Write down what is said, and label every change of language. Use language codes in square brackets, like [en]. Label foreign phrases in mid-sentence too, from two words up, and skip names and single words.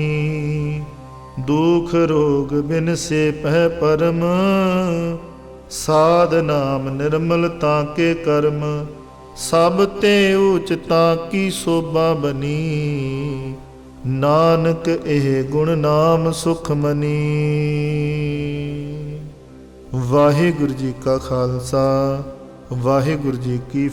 [pa] ਦੁਖ ਰੋਗ ਬਿਨ ਸੇ ਪੈ ਪਰਮ, ਸਾਧ ਨਾਮ ਨਿਰਮਲਤਾ ਕੇ ਕਰਮ। ਸਭ ਤੇ ਊਚਤਾ ਕੀ ਸ਼ੋਭਾ ਬਨੀ, ਨਾਨਕ ਏਹ ਗੁਣ ਨਾਮ ਸੁਖ ਮਨੀ। ਵਾਹਿਗੁਰੂ ਜੀ ਕਾ ਖ਼ਾਲਸਾ, ਵਾਹਿਗੁਰੂ ਜੀ ਕੀ ਫ਼ਤਿਹ।